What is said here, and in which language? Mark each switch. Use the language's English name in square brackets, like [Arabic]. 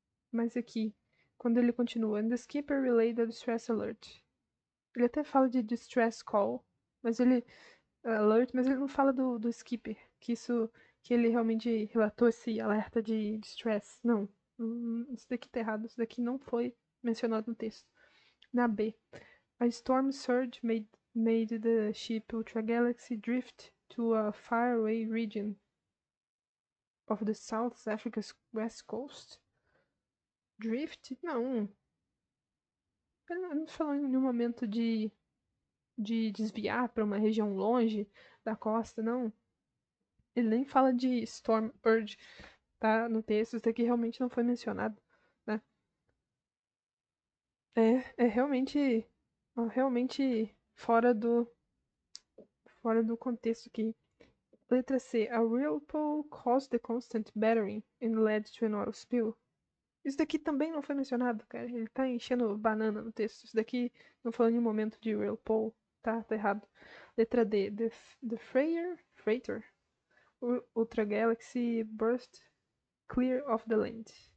[English] Mas aqui, quando ele continua, and the skipper relayed the distress alert. [Portuguese] Ele até fala de distress call, mas ele alert, mas ele não fala do skipper, que ele realmente relatou esse alerta de distress. Não, isso daqui tá errado, isso daqui não foi mencionado no texto. [English] Na B, a storm surge made the ship Ultra Galaxy drift to a faraway region of the South Africa's west coast. [Portuguese] Drift? Não. Ele não falou em nenhum momento de desviar para uma região longe da costa, não. Ele nem fala de Storm Urge, tá? No texto, isso aqui realmente não foi mencionado, né? É realmente fora do contexto aqui. Letra C. [English] A whirlpool caused the constant battering and led to an oil spill. [Portuguese] Isso daqui também não foi mencionado, cara. Ele tá enchendo banana no texto. Isso daqui não falou em nenhum momento de whirlpool. Tá errado. Letra D. [English] The freighter Ultra Galaxy burst clear of the land.